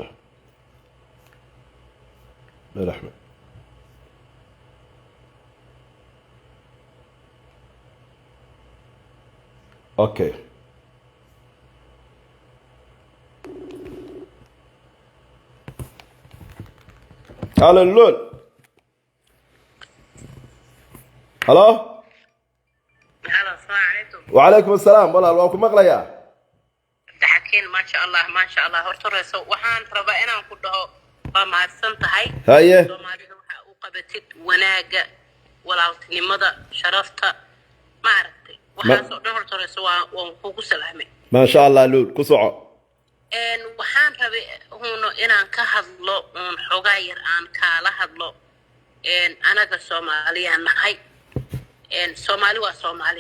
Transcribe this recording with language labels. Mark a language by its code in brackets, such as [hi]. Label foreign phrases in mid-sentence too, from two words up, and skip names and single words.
[en] Ahmed okay hello luul hello [ar] السلام عليكم وعليكم السلام والله [so] waa ku maqlayaa [ar] ما شاء الله [so] hortoreyso waxaan rabaa inaan ku dhaho waa mahadsan tahay haye Soomaalidu waxa uu qabatid wanaaga walaaltinimada sharafta ma aragtay waxa soo dhan hortoreyso waan kugu salaamay [ar] ما شاء الله [so] luul ku soco waxaan rabay inaan ka hadlo xogaa yar aan kala hadlo anaga Soomaaliyan nahay Soomaali waa Soomaali